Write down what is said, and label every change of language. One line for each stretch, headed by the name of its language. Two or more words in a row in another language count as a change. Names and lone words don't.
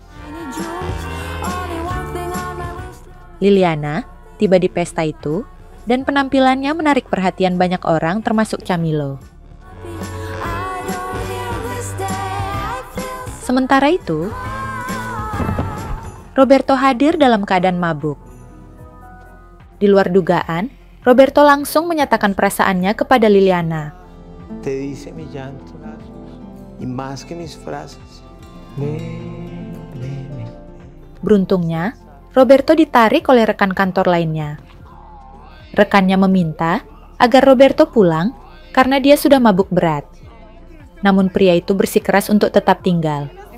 Indonesian: Liliana tiba di pesta itu dan penampilannya menarik perhatian banyak orang termasuk Camilo. Sementara itu, Roberto hadir dalam keadaan mabuk. Di luar dugaan, Roberto langsung menyatakan perasaannya kepada Liliana.
Spanish: Te dice mi llanto y más que mis frases.
Indonesian: Beruntungnya, Roberto ditarik oleh rekan kantor lainnya. Rekannya meminta agar Roberto pulang karena dia sudah mabuk berat. Namun pria itu bersikeras untuk tetap tinggal.